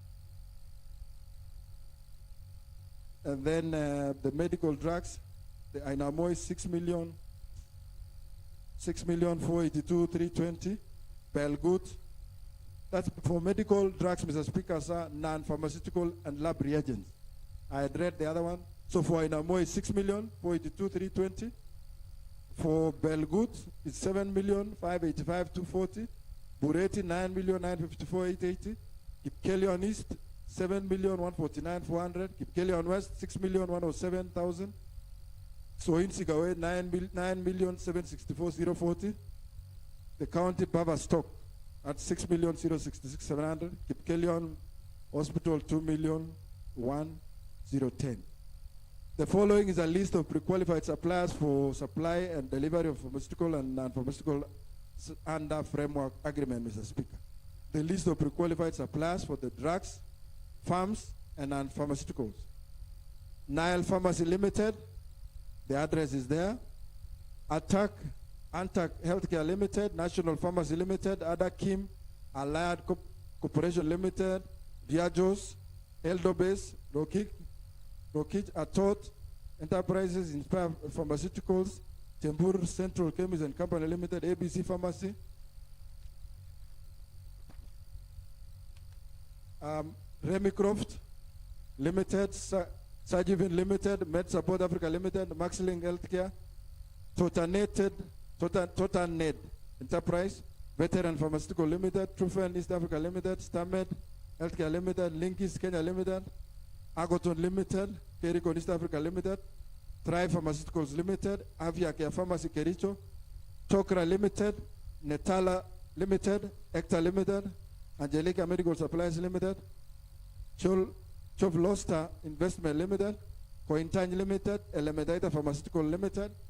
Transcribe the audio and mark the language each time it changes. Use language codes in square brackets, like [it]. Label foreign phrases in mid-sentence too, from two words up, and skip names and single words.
[en] And then the medical drugs, the Ainamoy 6,482,320. Belgut. That's for medical drugs, Mr. Speaker, sir, non-pharmaceutical and lab reagents. I had read the other one. So for Ainamoy, 6,482,320. For Belgut, it's 7,585,240. Bureti, 9,954,880. Kipkelion East, 7,149,400. Kipkelion West, 6,107,000. Soin Sigawe, 9,764,040. The county Baverstock at 6,066,700. Kipkelion Hospital, 2,001,010. The following is a list of pre-qualified suppliers for supply and delivery of pharmaceutical and non-pharmaceutical under framework agreement, Mr. Speaker. The list of pre-qualified suppliers for the drugs, farms, and non-pharmaceuticals. Nile Pharmacy Limited, the address is there. Ad-hoc Healthcare Limited, National Pharmacy Limited, Adakim, Allied Corporation Limited, Diagos, Eldobase, Rokij Atot, Enterprises Inspire Pharmaceuticals, Tembur Central Chemist and Company Limited, ABC Pharmacy, Remicroft Limited, Sajivin Limited, Med Support Africa Limited, Maxling Healthcare, Totaned Enterprise, Veteran Pharmaceutical Limited, Trufen East Africa Limited, Stamed Healthcare Limited, Linkis Kenya Limited, Agoton Limited, Kericon East Africa Limited, Thrive Pharmaceuticals Limited, Avia Care Pharmacy Kericho, Tokra Limited, Netala Limited, Ecta Limited, Angelica Medical Supplies Limited, Chovlosta Investment Limited, Cointany Limited, Elementaita Pharmaceutical Limited,